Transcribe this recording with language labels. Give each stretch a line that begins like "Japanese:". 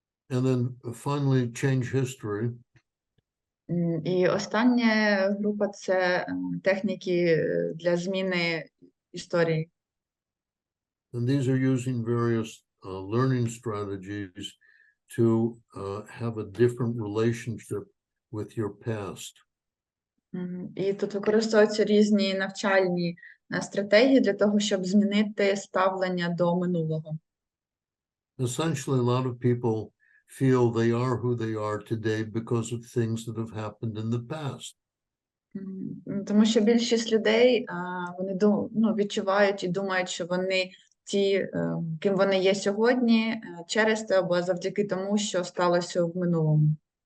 English: And then finally, change history.
Ukrainian: І остання група – це техніки для зміни історії.
English: And these are using various learning strategies to have a different relationship with your past.
Ukrainian: І тут використовуються різні навчальні стратегії для того, щоб змінити ставлення до минулого.
English: Essentially, a lot of people feel they are who they are today because of things that have happened in the past.
Ukrainian: Тому що більшість людей, вони відчувають і думають, що вони ті, ким вони є сьогодні, через те або завдяки тому, що сталося в минулому.